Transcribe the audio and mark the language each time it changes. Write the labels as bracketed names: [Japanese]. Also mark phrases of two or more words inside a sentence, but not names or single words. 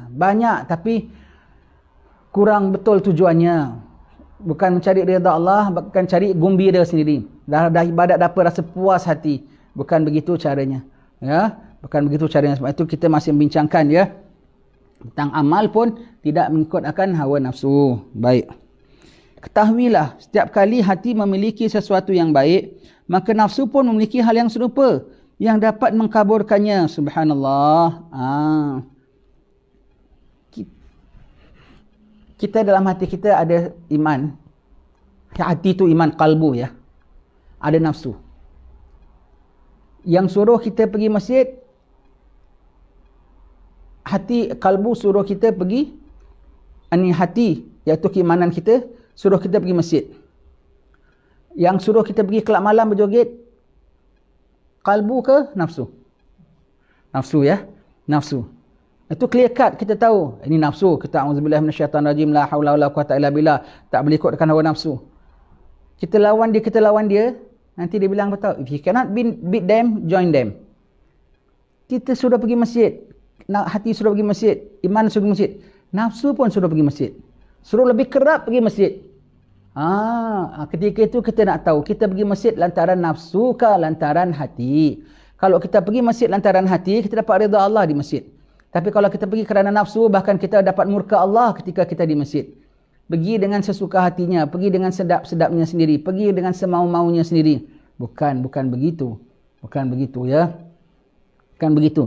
[Malay] Banyak, tapi kurang betul tujuannya. Bukan mencari redha Allah, bukan cari gembira sendiri. Dah ibadat dapat rasa puas hati. Bukan begitu caranya. Ya, bukan begitu caranya. Sebab itu kita masih membincangkan ya. Tentang amal pun tidak mengikut akan hawa nafsu. Baik. Ketahuilah, setiap kali hati memiliki sesuatu yang baik, maka nafsu pun memiliki hal yang serupa yang dapat mengkaburkannya. Subhanallah. Kita dalam hati kita ada iman. Hati itu iman kalbu ya. Ada nafsu. Yang suruh kita pergi masjid, hati kalbu suruh kita pergi, hati iaitu keimanan kita suruh kita pergi masjid. Yang suruh kita pergi kelab malam berjoget, kalbu ke nafsu? Nafsu ya. Nafsu. Itu [English] clear cut [Malay] kita tahu. Ini nafsu. [Arabic] Kita أعوذ بالله من الشيطان الرجيم. لا حول ولا قوة إلا بالله. [Malay] Tak boleh ikut dengan hawa nafsu. Kita lawan dia. Nanti dia bilang betul. [English] If you cannot beat them, join them. [Malay] Kita sudah pergi masjid. Hati sudah pergi masjid. Iman sudah pergi masjid. Nafsu pun sudah pergi masjid. Suruh lebih kerap pergi masjid. Ketika itu kita nak tahu. Kita pergi masjid lantaran nafsu ke lantaran hati. Kalau kita pergi masjid lantaran hati, kita dapat redha Allah di masjid. Tapi kalau kita pergi kerana nafsu, bahkan kita dapat murka Allah ketika kita di masjid. Pergi dengan sesuka hatinya, pergi dengan sedap-sedapnya sendiri, pergi dengan semau-maunya sendiri. Bukan begitu. Bukan begitu ya. Bukan begitu.